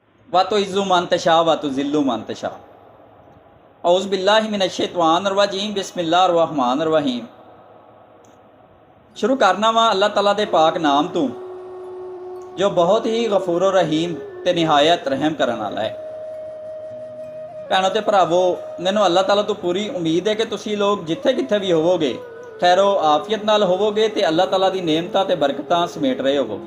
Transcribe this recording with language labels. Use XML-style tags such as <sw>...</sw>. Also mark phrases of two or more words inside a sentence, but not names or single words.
<ar>وتعز من تشاء وتذل من تشاء۔ أعوذ بالله من الشيطان الرجيم بسم الله الرحمن الرحيم.</ar> <pa>شروع کرنا واں اللہ تعالیٰ دے پاک نام تو جو بہت ہی</pa> <ar>غفور رحيم</ar> <pa>تے نہایت رحم کرنے والا ہے. بھیناں تے بھراوو، مینوں اللہ تعالیٰ تو پوری امید ہے کہ تسیں لوک جتھے کتھے بھی ہووو‌گے خیرو عافیت نال ہووو‌گے تے اللہ تعالیٰ دی نعمتاں تے برکتاں سمیٹ رہے ہووو‌گے.</pa>